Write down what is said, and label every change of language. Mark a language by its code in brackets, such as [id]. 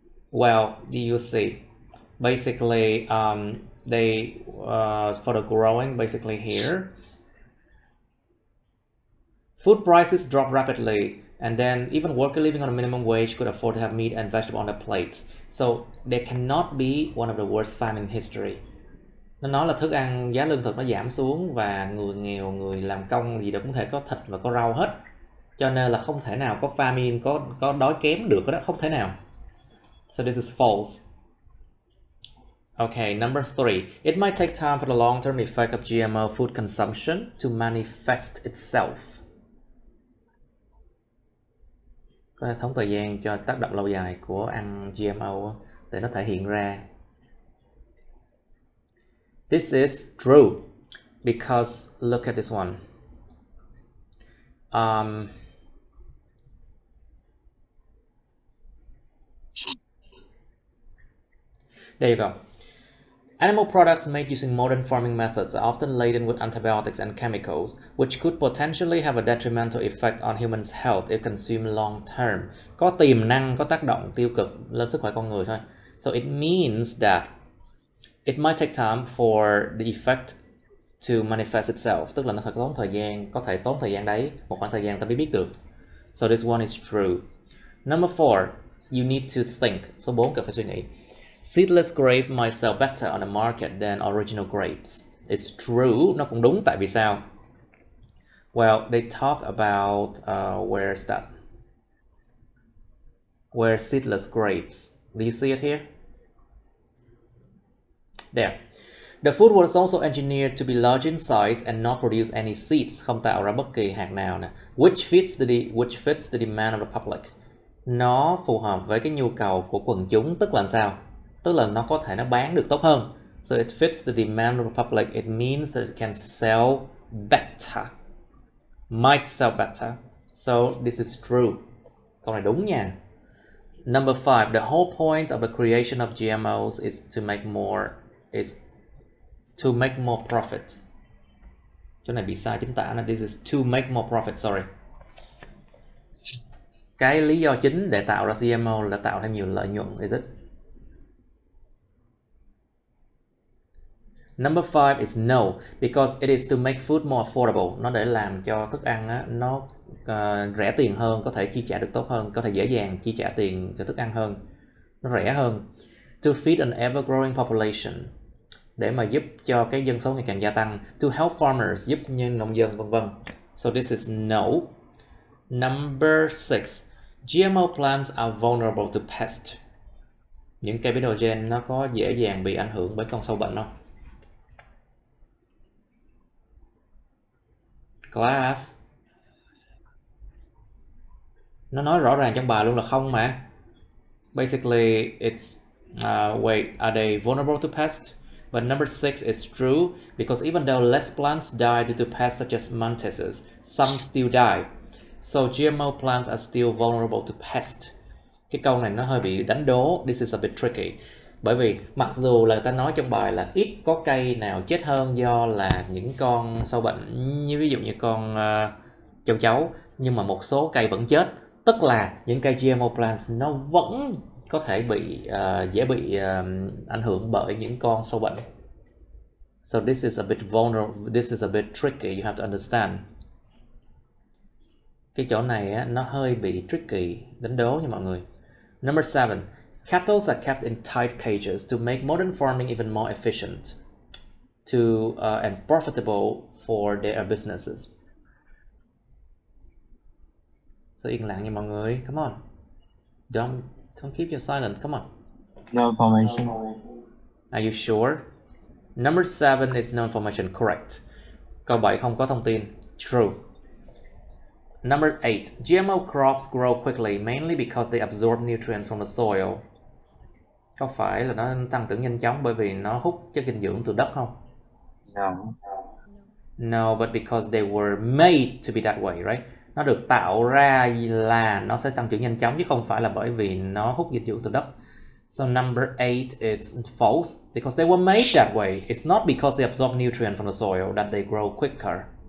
[en] Well, you see, basically, for the growing, basically here, food prices drop rapidly, and then even workers living on a minimum wage could afford to have meat and vegetables on their plates. So there cannot be one of the worst famine in history. [vi] Nó nói là thức ăn, giá lương thực nó giảm xuống và người nghèo, người làm công gì đó cũng thể có thịt và có rau hết. Cho nên là không thể nào có famine, có đói kém được đó, không thể nào. [en] So this is false. Okay, number 3. It might take time for the long-term effect of GMO food consumption to manifest itself. [vi] Có hệ thống thời gian cho tác động lâu dài của ăn GMO để nó thể hiện ra. [en] This is true because look at this one. There you go. Animal products made using modern farming methods are often laden with antibiotics and chemicals, which could potentially have a detrimental effect on humans' health if consumed long term. [vi] Có tiềm năng, có tác động tiêu cực lên sức khỏe con người thôi. [en] So it means that it might take time for the effect to manifest itself. [vi] Tức là nó phải tốn thời gian, có thể tốn thời gian đấy, một khoảng thời gian ta mới biết được. [en] So this one is true. Number 4, you need to think. [vi] Số 4 cần phải suy nghĩ. [en] Seedless grape might sell better on the market than original grapes. It's true. [vi] Nó cũng đúng, tại vì sao? [en] Well, they talk about where's that? Where seedless grapes. Do you see it here? There. The food was also engineered to be large in size and not produce any seeds, [vi] không tạo ra bất kỳ hạt nào nè. [en] Which fits the demand of the public. [vi] Nó phù hợp với cái nhu cầu của quần chúng, tức là sao? Tức là nó có thể nó bán được tốt hơn. [en] So it fits the demand of the public. It means that it can sell better. Might sell better. So this is true. [vi] Câu này đúng nha. [en] Number 5. The whole point of the creation of GMOs is to make more is to make more profit. [vi] Chỗ này bị sai chính tả, [en] this is to make more profit, sorry. [vi] Cái lý do chính để tạo ra GMO là tạo thêm nhiều lợi nhuận, [en] is it? Number 5 is no, because it is to make food more affordable. [vi] Nó để làm cho thức ăn á, nó rẻ tiền hơn, có thể chi trả được tốt hơn, có thể dễ dàng chi trả tiền cho thức ăn hơn, nó rẻ hơn. [en] To feed an ever-growing population, [vi] để mà giúp cho cái dân số ngày càng gia tăng. [en] To help farmers, [vi] giúp nhân nông dân, vân vân. [en] So this is no. Number 6, GMO plants are vulnerable to pests. [vi] Những cây biến đổi gen nó có dễ dàng bị ảnh hưởng bởi con sâu bệnh không? [en] Class. [vi] Nó nói rõ ràng trong bài luôn là không mà. [en] Basically, it's wait, are they vulnerable to pests? But number 6 is true because even though less plants die due to pests such as mantises, some still die. So GMO plants are still vulnerable to pests. [vi] Cái câu này nó hơi bị đánh đố. [en] This is a bit tricky. [vi] Bởi vì mặc dù là ta nói trong bài là ít có cây nào chết hơn do là những con sâu bệnh, như ví dụ như con châu chấu, nhưng mà một số cây vẫn chết. Tức là những cây GMO plants nó vẫn có thể bị dễ bị ảnh hưởng bởi những con sâu bệnh. [en] So this is a bit vulnerable, this is a bit tricky, you have to understand. [vi] Cái chỗ này á, nó hơi bị tricky, đánh đố nha mọi người. [en] Number 7, cattle are kept in tight cages to make modern farming even more efficient and profitable for their businesses. [vi] So yên lặng nha mọi người, [en] come on. Don't keep your silent, come on. No information. Are you sure? Number 7 is no information, correct. [vi] Câu 7 không có thông tin, true. [en] Number 8, GMO crops grow quickly mainly because they absorb nutrients from the soil. [vi] Có phải là nó tăng trưởng nhanh chóng bởi vì nó hút chất dinh dưỡng từ đất không? [en] No. No, but because they were made to be that way, right? [vi] Nó được tạo ra là nó sẽ tăng trưởng nhanh chóng chứ không phải là bởi vì nó hút dinh dưỡng từ đất. [en] So number 8 it's false because they were made that way. It's not because they absorb nutrients from the soil that they grow quicker.